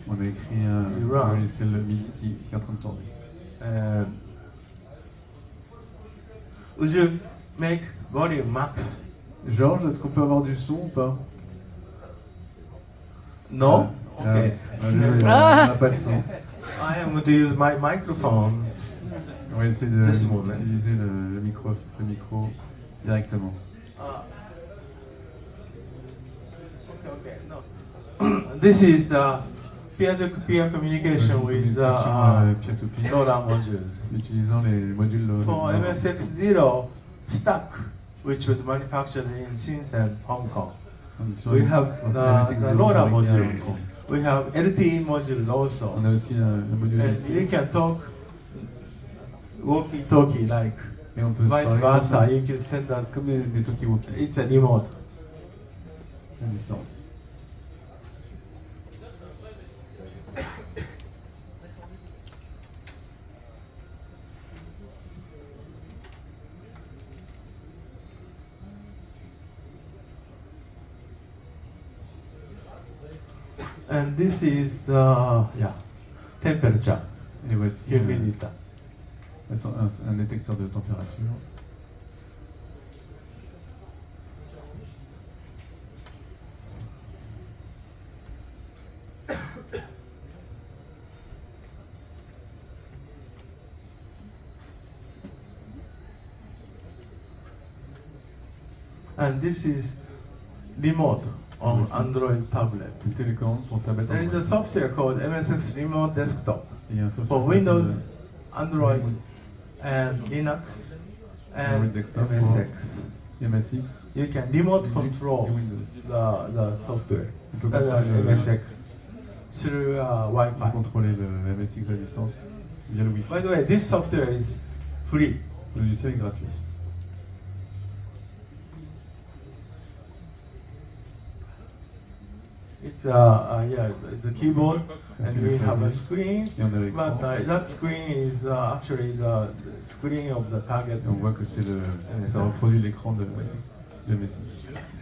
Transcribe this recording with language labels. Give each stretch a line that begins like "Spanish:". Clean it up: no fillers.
French: On a écrit un logiciel MIDI qui est en train de tourner.
English: Would you make volume max?
French: Georges, est-ce qu'on peut avoir du son ou pas?
English: No? Okay.
French: On n'a pas de son.
English: I am going to use my microphone.
French: On va essayer d'utiliser le micro directement.
English: Okay, no. This is the peer-to-peer communication with the LoRa modules.
French: Utilisant les modules LoRa.
English: For MSX0 stock, which was manufactured in Shenzhen, Hong Kong, we have the LoRa modules. We have LTE modules also.
French: On a aussi un module.
English: And you can talk walkie-talkie like.
French: Et on peut
English: vice versa. You can send that.
French: Comme des talkie-walkie.
English: It's a remote.
French: À distance.
English: And this is the temperature.
French: Et voici
English: humidity.
French: Un détecteur de température.
English: And this is remote on Android tablet.
French: Télécommande pour tablette.
English: There is a software called MSX Remote Desktop for Windows, Android, and Linux, and MSX. MSX. You can remote control the software, MSX, through Wi-Fi.
French: Contrôler le MSX à distance via le Wi-Fi.
English: By the way, this software is free.
French: Ce logiciel est gratuit.
English: It's it's a keyboard, and we have a screen, but that screen is actually the screen of the target.
French: Et on voit que c'est ça reproduit l'écran de MSX.